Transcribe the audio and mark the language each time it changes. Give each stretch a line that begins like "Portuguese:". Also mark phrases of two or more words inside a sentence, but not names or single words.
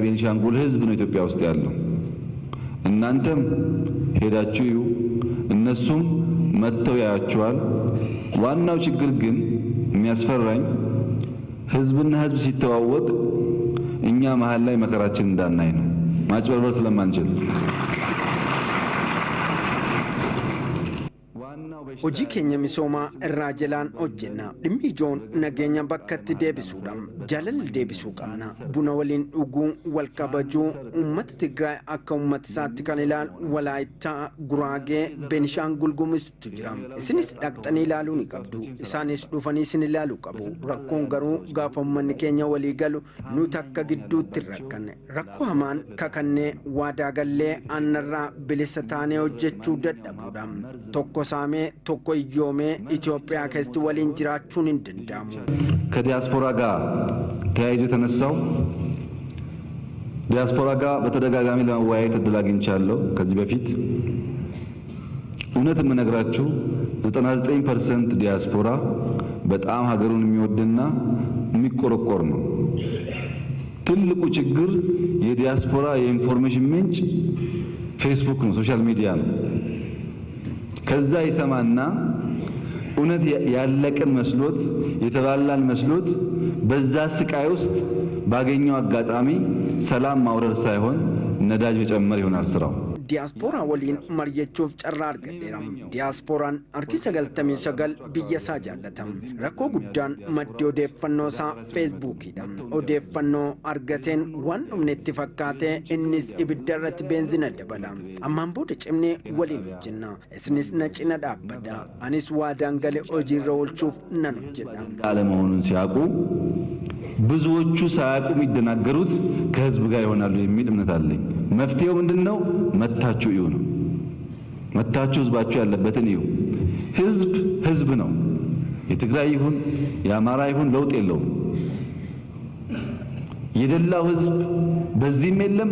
Amharic: የቤኒሻንጉል ህዝብ ነው ኢትዮጵያ ውስጥ ያለው። እናንተም ሄዳችሁ እዩ፣ እነሱም መጥተው ያያችኋል። ዋናው ችግር ግን የሚያስፈራኝ ህዝብና ህዝብ ሲተዋወቅ እኛ መሃል ላይ መከራችን እንዳናይ ነው፣ ማጭበርበር ስለማንችል።
Oromo: hojii keenya misoomaa irraa jalaan hojjenna dhimmi ijoon nageenya bakkatti deebisuudha jaalalli deebisuu qabna buna waliin dhuguu wal kabajuu uummata Tigraay akka uummata isaatti kan ilaalu Walaayittaa Guraagee Beenishaangul Gumuuztu jira isinis dhaqxanii ilaaluu ni qabdu isaanis dhufanii isin ilaaluu qabu rakkoon garuu gaafa uummanni keenya walii galu nuti akka gidduutti rakkanne rakkoo hamaan kakannee waadaa gallee annarraa bilisa taanee hojjechuu dadhabuudha tokko saamee tokko iyyoomee ኢትዮጵያ keessatti waliin jiraachuun hin danda'amu
Amharic: ከዲያስፖራ ጋር ተያይዞ የተነሳው ዲያስፖራ ጋር በተደጋጋሚ ለመወያየት እድል አግኝቻለሁ ከዚህ በፊት እውነት የምነግራችሁ 99% ዲያስፖራ በጣም ሀገሩን የሚወድና የሚቆረቆር ነው ትልቁ ችግር የዲያስፖራ የኢንፎርሜሽን ምንጭ ፌስቡክ ነው
English: social media
Amharic: ነው ከዛ ይሰማና እውነት ያለቀን መስሎት የተባላን መስሎት በዛ ስቃይ ውስጥ ባገኘው አጋጣሚ ሰላም ማውረድ ሳይሆን ነዳጅ መጨመር ይሆናል ስራው
Oromo: diaspora waliin mari'achuuf carraa argadheera diasporaan harki 99 biyya isaa jaallatam rakkoo guddaan maddi odeeffannoo isaa feesbuukiidha odeeffannoo argateen waan dhumnetti fakkaatee innis ibidda irratti beenzina dabala ammaan booda cimnee waliin hojjenna isinis na cina dhaabbadha anis waadaan gale hojiirra oolchuuf nan hojjedha
Amharic: አለመሆኑን ሲያውቁ ብዙዎቹ ሳያውቁ የሚደናገሩት ከህዝብ ጋር ይሆናሉ የሚል እምነት አለኝ መፍትሄው ምንድነው መታችሁ እዩ ነው መታችሁ ህዝባችሁ ያለበትን እዩ ህዝብ ነው የትግራይ ይሁን የአማራ ይሁን ለውጥ የለውም የደላው ህዝብ በዚህም የለም